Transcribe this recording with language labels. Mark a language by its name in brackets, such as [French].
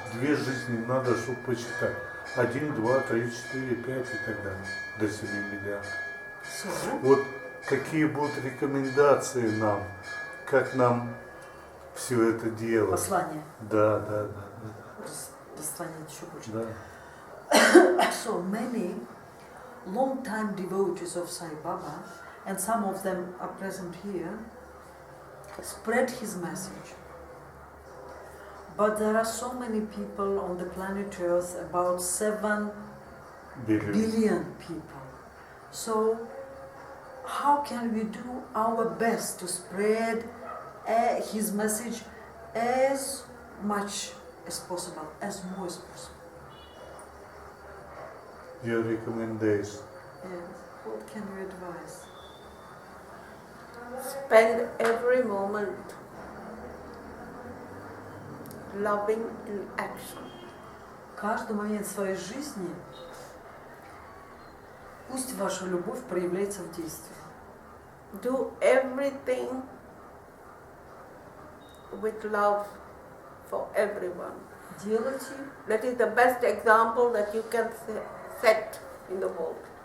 [Russian] 2 жизни надо, чтобы посчитать. 1, 2, 3, 4, 5 и так далее. До 7 миллиардов. Вот какие будут рекомендации нам, как нам все это делать? Послание. Да. Послание еще больше. Да. [English] So many long-time devotees of Sai Baba, and some of them are present here, spread his message. But there are so many people on the planet Earth, about 7 billion people. So how can we do our best to spread his message as much as possible, as more as possible? Your recommendation. Yes. What can you advise? Spend every moment loving in action. [Russian] Каждый момент своей жизни пусть ваша любовь проявляется в действии. [English] Do everything with love for everyone. [Russian] Делайте, [English] That is the best example that you can set in the world.